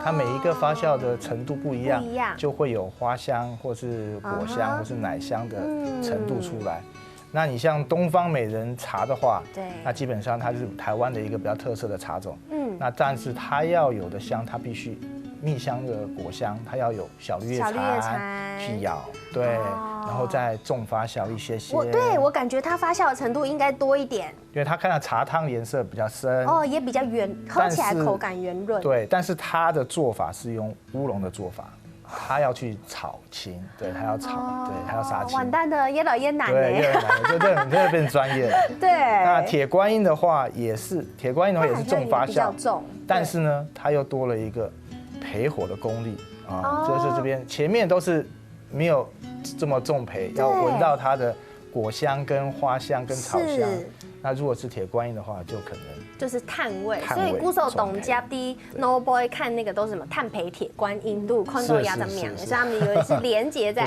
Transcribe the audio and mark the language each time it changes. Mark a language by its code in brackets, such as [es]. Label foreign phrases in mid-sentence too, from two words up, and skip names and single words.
[zh] 它每一個發酵的程度不一樣，就會有花香，或是果香，或是奶香的程度出來。那你像東方美人茶的話，那基本上它是台灣的一個比較特色的茶種。那但是它要有的香，它必須蜜香的果香，它要有小綠葉蟬去咬，對，然後再重發酵一些。我感覺它發酵的程度應該多一點，因為它看到茶湯顏色比較深，也比較圓，喝起來口感圓潤。對，但是它的做法是用烏龍的做法。他要去炒青，對，他要炒，對，他要殺青。完蛋的，越來越難。對，越來越難，就這你這變專業了。對。那鐵觀音的話也是，鐵觀音的話也是重發酵，但是呢，它又多了一個焙火的功力啊，就是這邊前面都是沒有這麼重焙，要聞到它的果香跟花香跟草香。那如果是铁观音的话，就可能就是碳味。所以古时候董家的 [en] No Boy [zh] 看那个都是什么碳培铁观音都看到牙的名，所以他们以为是连接在一起，